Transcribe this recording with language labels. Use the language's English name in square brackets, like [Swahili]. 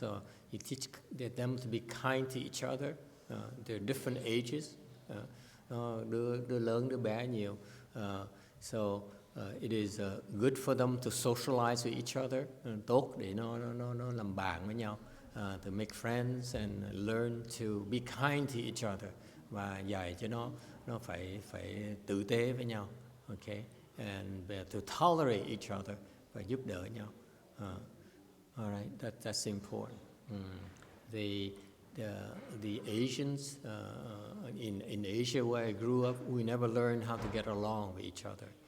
[English] So you teach them to be kind to each other. They're different ages. [Vietnamese] Đứa lớn, đứa bé nhiều. [English] So it is good for them to socialize with each other. [Vietnamese] Tốt để nó làm bạn với nhau. [English] To make friends and learn to be kind to each other. [Vietnamese] Và dạy cho nó phải tử tế với nhau. [English] Okay. And to tolerate each other. [Vietnamese] Và giúp đỡ nhau. [English] All right, that's important. The Asians in Asia where I grew up, we never learned how to get along with each other.